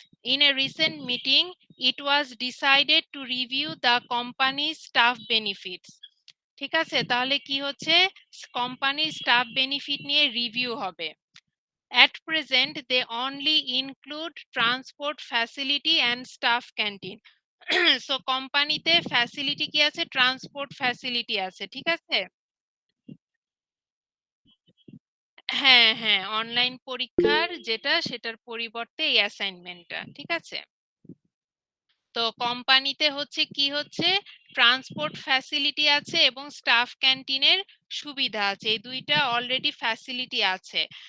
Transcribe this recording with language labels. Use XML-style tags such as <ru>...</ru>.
<en>In a recent meeting, it was decided to review the company's staff benefits.</en> <bn>ঠিক আছে, তাহলে কি হচ্ছে, কোম্পানির স্টাফ বেনিফিট নিয়ে রিভিউ হবে।</bn> <en>At present, they only include transport facility and staff canteen.</en> <bn>So কোম্পানিতে ফ্যাসিলিটি কি আছে, ট্রান্সপোর্ট ফ্যাসিলিটি আছে, ঠিক আছে? হ্যাঁ হ্যাঁ, অনলাইন পরীক্ষার যেটা, সেটার পরিবর্তে এই অ্যাসাইনমেন্টটা, ঠিক আছে? তো কোম্পানিতে হচ্ছে কি হচ্ছে, ট্রান্সপোর্ট ফ্যাসিলিটি আছে এবং স্টাফ ক্যান্টিনের সুবিধা আছে, এই দুইটা অলরেডি ফ্যাসিলিটি আছে।</bn>